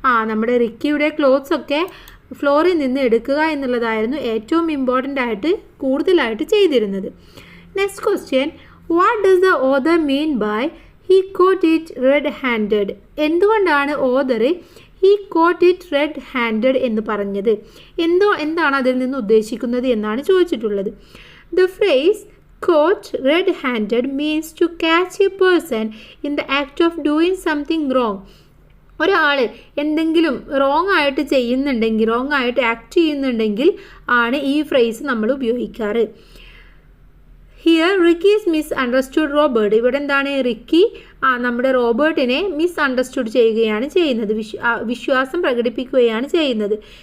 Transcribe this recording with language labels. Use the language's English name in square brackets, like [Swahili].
[Malayalam] നമ്മുടെ റിക്കിയുടെ ക്ലോത്ത്സ് ഒക്കെ ഫ്ലോറിൽ നിന്ന് എടുക്കുക എന്നുള്ളതായിരുന്നു ഏറ്റവും ഇമ്പോർട്ടൻ്റ് ആയിട്ട് കൂടുതലായിട്ട് ചെയ്തിരുന്നത്. [English] Next question, what does the author mean by he caught it red handed? [Malayalam] എന്തുകൊണ്ടാണ് author [English] he caught it red handed [Malayalam] എന്ന് പറഞ്ഞത്? എന്താണ് അതിൽ നിന്ന് ഉദ്ദേശിക്കുന്നത് എന്നാണ് ചോദിച്ചിട്ടുള്ളത്. [English] The phrase caught red-handed means to catch a person in the act of doing something wrong. [Malayalam] ഒരാൾ എന്തെങ്കിലും റോങ് ആയിട്ട് ചെയ്യുന്നുണ്ടെങ്കിൽ, റോങ് ആയിട്ട് ആക്ട് ചെയ്യുന്നുണ്ടെങ്കിൽ ആണ് ഈ ഫ്രേസ് നമ്മൾ ഉപയോഗിക്കാറ്. [English] Here Ricky's misunderstood Robert. [Malayalam] ഇവിടെ എന്താണ്? റിക്കി നമ്മുടെ റോബർട്ടിനെ മിസ് അണ്ടർസ്റ്റുഡ് ചെയ്യുകയാണ് ചെയ്യുന്നത്, വിശ്വാസം പ്രകടിപ്പിക്കുകയാണ് ചെയ്യുന്നത്.